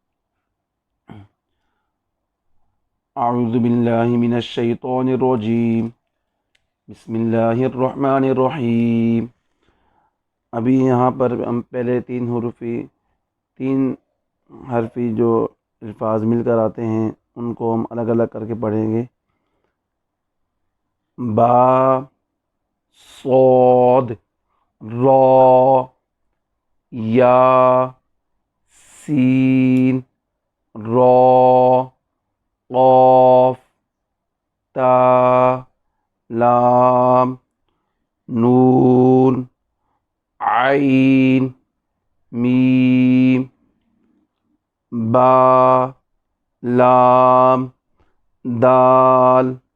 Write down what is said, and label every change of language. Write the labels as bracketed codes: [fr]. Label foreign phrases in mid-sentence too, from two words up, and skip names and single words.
[ar] اعوذ باللہ من الشیطان الرجیم، بسم اللہ الرحمن الرحیم۔ [ur] ابھی یہاں پر ہم پہلے 3 حرفی جو الفاظ مل کر آتے ہیں ان کو ہم الگ الگ کر کے پڑھیں گے۔ با، صاد، را، یا، سین، را، قاف، تا، لام، نون، عین، میم، با، لام، دال،